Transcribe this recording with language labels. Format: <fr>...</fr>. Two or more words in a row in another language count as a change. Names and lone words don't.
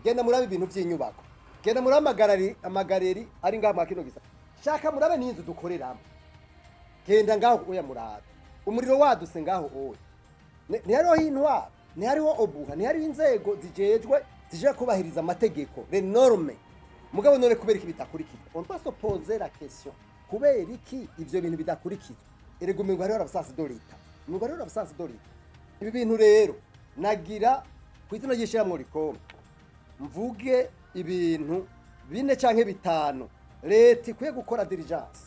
<rn>Genda murabe ibintu by'inyubako, genda murabe amagareri ari ngaha makino gisa, shaka murabe n'inzu dukoreramo, genda ngaho oya murabe umuriro waduse ngaho oya, ntihariho intwaro, ntihariho obuha, ntihariho inzego zije kubahiriza amategeko,</rn> <fr>les normes.</fr> <rn>Mugabo none kubera iki bidakurikizwa?</rn> <fr>On peut se poser la question.</fr> <rn>Kubera iki ivyo bintu bidakurikizwa? Erego umengo hariho abasansi dorita. Umengo hariho abasansi dorita. Ibi bintu rero nagira kw'izina ry'ishirahamwe OLUCOME mvuge ibintu 4 canke 5 leta ikwiye gukora diligence.</rn>